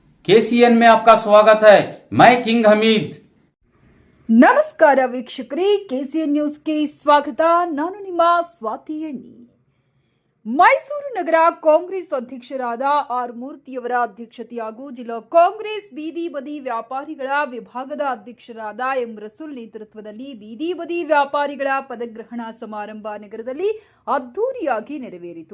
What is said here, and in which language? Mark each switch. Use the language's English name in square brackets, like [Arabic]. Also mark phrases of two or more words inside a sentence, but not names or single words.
[Hindi] केसीएन में आपका स्वागत है। मैं किंग हमीद। [Kannada] ನಮಸ್ಕಾರ ವೀಕ್ಷಕರೇ, ಕೆಸಿಎನ್ ನ್ಯೂಸ್ಗೆ ಸ್ವಾಗತ. ನಾನು ನಿಮ್ಮ ಸ್ವಾತಿ ಎಣ್ಣಿ. ಮೈಸೂರು ನಗರ ಕಾಂಗ್ರೆಸ್ ಅಧ್ಯಕ್ಷರಾದ ಆರ್ ಮೂರ್ತಿಯವರ ಅಧ್ಯಕ್ಷತೆ ಹಾಗೂ ಜಿಲ್ಲಾ ಕಾಂಗ್ರೆಸ್ ಬೀದಿ ಬದಿ ವ್ಯಾಪಾರಿಗಳ ವಿಭಾಗದ ಅಧ್ಯಕ್ಷರಾದ ಎಂ ರಸೂಲ್ ನೇತೃತ್ವದಲ್ಲಿ ಬೀದಿ ಬದಿ ವ್ಯಾಪಾರಿಗಳ ಪದಗ್ರಹಣ ಸಮಾರಂಭ ನಗರದಲ್ಲಿ ಅದ್ದೂರಿಯಾಗಿ ನೆರವೇರಿತು.